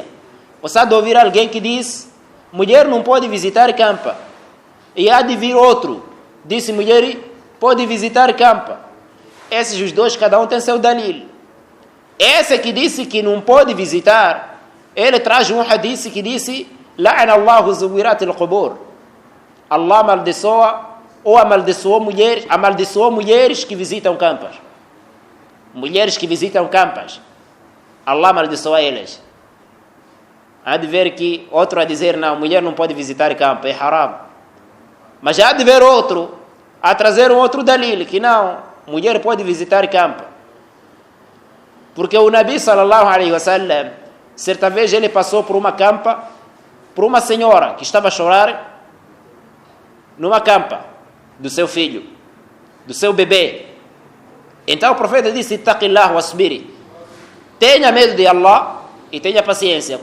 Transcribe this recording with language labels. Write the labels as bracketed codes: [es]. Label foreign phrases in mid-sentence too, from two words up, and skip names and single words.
[pt] Você há de ouvir alguém que diz, mulher não pode visitar campa. E há de vir outro, disse, mulher pode visitar campa. Esses os 2, cada um tem seu dalil. Esse que disse que não pode visitar, ele traz um hadith que disse, [ar] لعن الله زوارات القبور. [pt] Allah amaldiçoa ou amaldiçoou mulheres que visitam campas. Mulheres que visitam campas. Allah amaldiçoa elas. Há de ver que outro a dizer, não, mulher não pode visitar campo, é haram. Mas há de ver outro a trazer um outro dalil, que não, mulher pode visitar campo. Porque o Nabi [ar] صلى الله عليه وسلم, [pt] certa vez ele passou por uma campa, por uma senhora que estava a chorar numa campa do seu filho, do seu bebê. Então o profeta disse, [ar] اتقي الله واصبري. [pt] Tenha medo de Allah e tenha paciência.